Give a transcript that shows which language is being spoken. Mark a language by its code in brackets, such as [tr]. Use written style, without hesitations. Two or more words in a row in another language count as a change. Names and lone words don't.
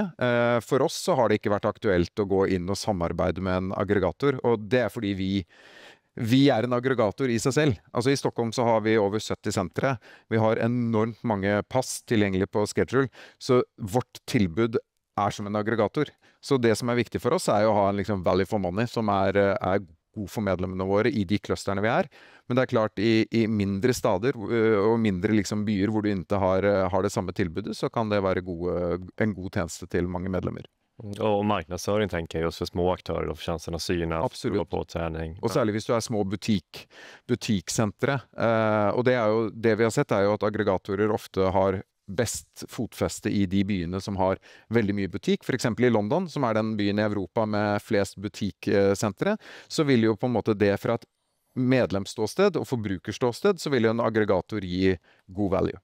[no] For oss så har det ikke vært aktuelt å gå inn og samarbeide med en aggregator, og det er fordi vi er en aggregator i seg selv. Altså I Stockholm så har vi over 70 sentre. Vi har enormt mange pass tilgjengelig på schedule, så vårt tilbud er som en aggregator. Så det som er viktig for oss er jo å ha en liksom [en] value for money [no] som er god for medlemmene våre i de clusterne vi er. Men det er klart i mindre stader og mindre liksom byer hvor du ikke har det samme tilbudet, så kan det være en god tjeneste til mange medlemmer. [sv] Och marknadsföring tänker jag just för små aktörer och för chansen att synas på träning. Och särskilt hvis du är små butikssentre. Och det är ju det vi har sett är ju att aggregatorer ofta har bäst fotfäste i de byene som har väldigt mycket butik. För exempel i London, som är den byn i Europa med flest butikssentre, så vill ju [no] på en måte [sv] det för att medlemsståsted och forbrukerståsted så vill ju en aggregator ge god value.